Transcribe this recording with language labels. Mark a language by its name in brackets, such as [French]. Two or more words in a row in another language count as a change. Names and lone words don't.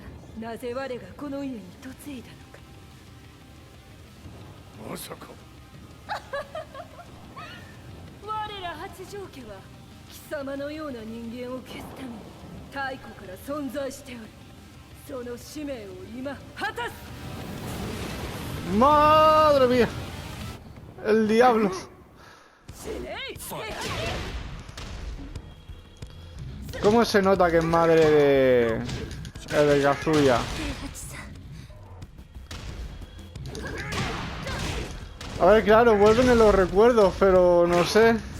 [Japanese] なぜ我がこの家に嫁いだのか。まさか我ら八丈家は貴様のような人間を消すために太古から存在しておる。その使命を今果たす。 [Spanish] ¡Madre mía! ¡El diablo! ¿Cómo se nota que es madre de Kazuya? A ver, claro, vuelven en los recuerdos, pero no sé.